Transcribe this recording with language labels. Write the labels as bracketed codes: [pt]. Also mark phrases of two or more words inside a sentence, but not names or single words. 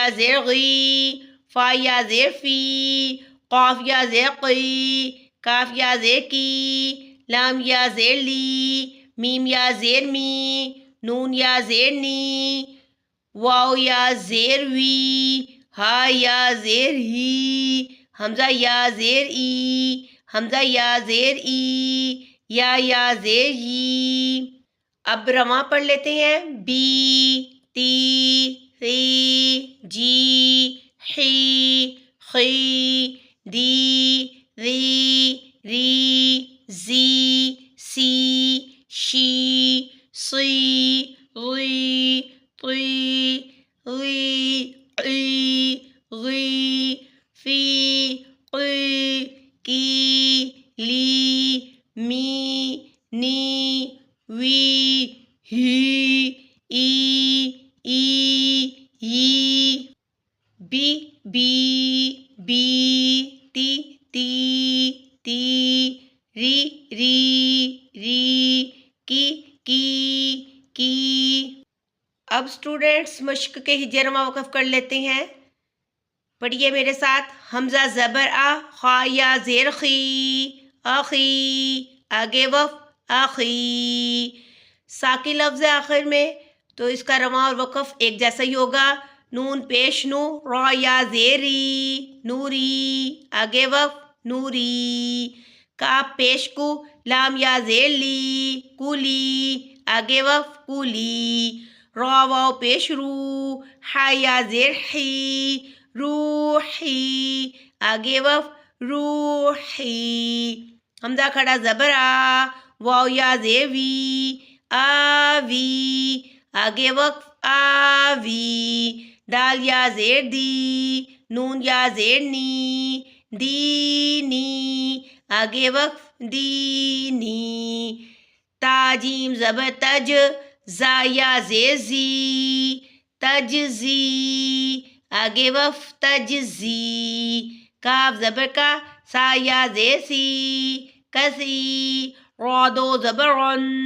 [ur] زیر غی، فا یا زیر فی، قاف یا زیر قی، کاف یا زیر کی، لام یا زیر لی، میم یا زیر می، نون یا زیر نی، واو یا زیر وی، ہا یا زیر ہی، حمزہ یا زیر ای، حمزہ یا زیر ای، یا زیر ی۔ اب رواں پڑھ لیتے ہیں۔ بی، تی، سی، جی، حی، خی، دی، ری، ری، زی، سی، شی، صی، غی، طی، غی، عی، غی، فی، قی، کی، لی، می، نی، وی، ہی، ای، ی، بی، بی، تی، ری، کی۔ اب اسٹوڈینٹس مشق کے ہجے رواں وقف کر لیتے ہیں۔ پڑھیے میرے ساتھ۔ حمزہ زبر آ، خا یا زیر خی، آخی، آگے وقف آخی، ساکن لفظ ہے آخر میں تو اس کا رواں اور وقف ایک جیسا ہی ہوگا۔ نون پیش نو، را یا زیری، نوری، آگے وقف نوری، کاف پیش کو، لام یا زیر لی، کولی، آگے وقف کولی، را واو پیش رو، حا یا زیر حی، روحی، آگے وقف روحی، حمزہ کھڑا زبر آ، واو یا زیر وی، آوی، آگے وقف آوی، دال یا زیر دی، نون یا زیر نی، دینی، آگے وقف دینی، تا جیم زبر تج، زا یا زیر زی، تجزی، آگے وقف تجزی، کاف زبر کا، سا یا زیر سی، کسی، را دو زبر رن،